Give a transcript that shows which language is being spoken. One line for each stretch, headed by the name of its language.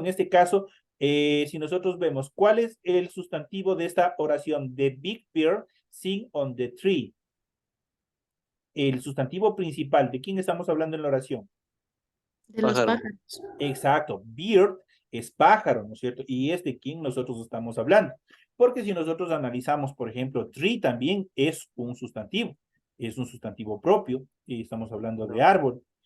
Spanish: En este caso, si nosotros vemos, ¿cuál es el sustantivo de esta oración?
English: The big bird sing on the tree.
Spanish: El sustantivo principal, ¿de quién estamos hablando en la oración? De los Pájaro. pájaros. Exacto, bird es pájaro, ¿no es cierto? Y es de quien nosotros estamos hablando. Porque si nosotros analizamos, por ejemplo, tree también es un sustantivo propio, y estamos hablando de árbol.